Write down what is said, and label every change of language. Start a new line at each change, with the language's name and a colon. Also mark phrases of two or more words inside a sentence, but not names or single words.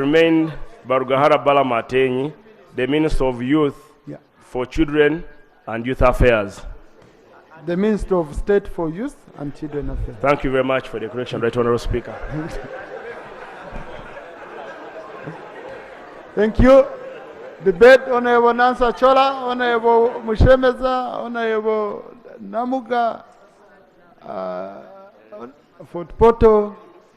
English: remain BARUGAHARA Balaam, the Minister of Youth Yeah. for Children and Youth Affairs. The Minister of State for Youth and Children Affairs. Thank you very much for the correction, Right Honorable Speaker. Thank you. Debate, Honorable Nansa Chola, Honorable Mushemeza, Honorable Namuga, Fort Poto,